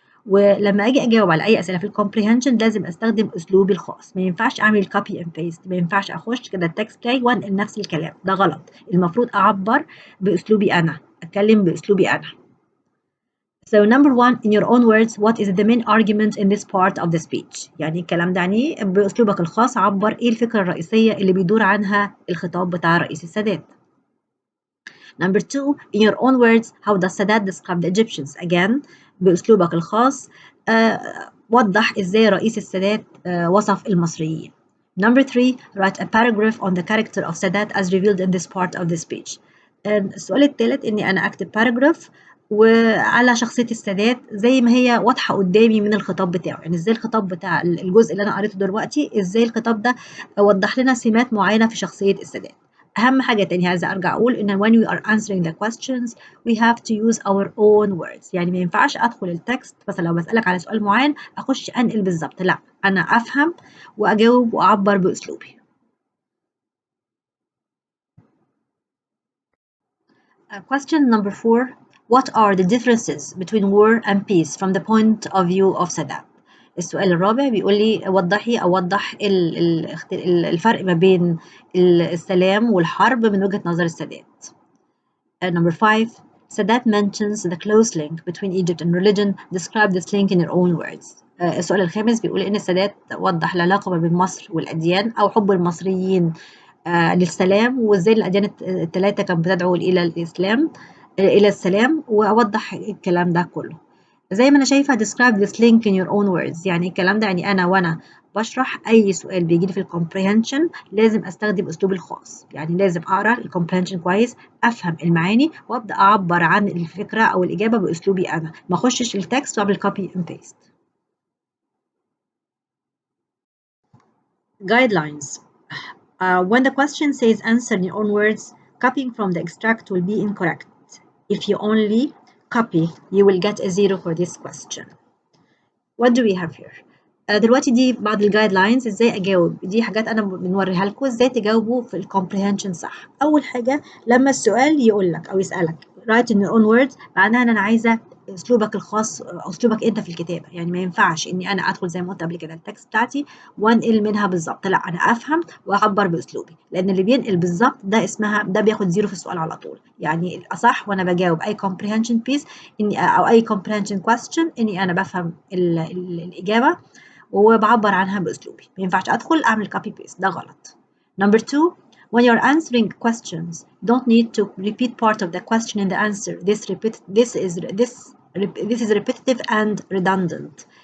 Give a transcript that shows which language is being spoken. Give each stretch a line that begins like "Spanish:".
Arabic: ولما أجي أجاوب على أي أسئلة في الكومبريهنشن لازم أستخدم أسلوبي الخاص. ما ينفعش أعمل كوبي أند بيست، ما ينفعش أخش كده التكست بلاي وأنقل نفس الكلام، ده غلط. المفروض أعبر بأسلوبي أنا، أتكلم بأسلوبي أنا.
English: So number one, in your own words, what is the main argument in this part of the speech؟
Arabic: يعني الكلام ده يعني بأسلوبك الخاص عبر إيه الفكرة الرئيسية اللي بيدور عنها الخطاب بتاع رئيس السادات.
English: Number two, in your own words, how does Sadat describe the Egyptians?
Arabic: Again, بأسلوبك الخاص وضح إزاي رئيس السادات وصف المصريين.
English: Number three, write a paragraph on the character of Sadat as revealed in this part of the speech.
Arabic: السؤال الثالث إني أنا أكتب paragraph وعلى شخصية السادات زي ما هي واضحة قدامي من الخطاب بتاعه، يعني إزاي الخطاب بتاع الجزء اللي أنا قريته دلوقتي إزاي الخطاب ده وضح لنا سمات معينة في شخصية السادات. أهم حاجة تاني عايزة أرجع أقول إن
English: when we are answering the questions we have to use our own words،
Arabic: يعني ما ينفعش أدخل التكست مثلا لو بسألك على سؤال معين أخش أنقل بالظبط، لا أنا أفهم وأجاوب وأعبر بأسلوبي.
English: Question number 4. What are the differences between war and peace from the point of view of Sadat؟
Arabic: السؤال الرابع بيقول لي وضحي أو وضح الفرق ما بين السلام والحرب من وجهة نظر السادات.
English: Number 5. Sadat mentions the close link between Egypt and religion. Describe this link in your own words.
Arabic: السؤال الخامس بيقول إن السادات وضح العلاقة ما بين مصر والأديان أو حب المصريين للسلام وإزاي الأديان الثلاثة كانت بتدعو إلى الإسلام إلى السلام، وأوضح الكلام ده كله. زي ما أنا شايفة
English: describe this link in your own words،
Arabic: يعني الكلام ده يعني أنا وأنا بشرح أي سؤال بيجي لي في الكومبريهنشن لازم أستخدم أسلوبي الخاص، يعني لازم أقرأ الكومبريهنشن كويس أفهم المعاني وأبدأ أعبر عن الفكرة أو الإجابة بأسلوبي أنا، ما أخشش التكست وأعمل
English: copy and paste. Guidelines. When the question says answer in your own words, copying from the extract will be incorrect. If you only copy, you will get a 0 for this question. What do we have here?
Arabic: دلوقتي دي بعض الجايدلاينز ازاي اجاوب، دي حاجات انا بنوريها لكم ازاي تجاوبوا في الكومبريهنشن صح. اول حاجه لما السؤال يقول لك او يسالك
English: write in your own words
Arabic: معناها ان انا عايزه اسلوبك الخاص اسلوبك انت في الكتابه، يعني ما ينفعش اني انا ادخل زي ما قلت قبل كده التكست بتاعتي وانقل منها بالظبط، لا انا افهم واعبر باسلوبي، لان اللي بينقل بالظبط ده اسمها ده بياخد 0 في السؤال على طول. يعني الاصح وانا بجاوب اي comprehension piece اني او اي comprehension question اني انا بفهم الاجابه وبعبر عنها باسلوبي، ما ينفعش ادخل اعمل copy paste، ده غلط.
English: Number 2, when you're answering questions don't need to repeat part of the question in the answer. This is repetitive and redundant.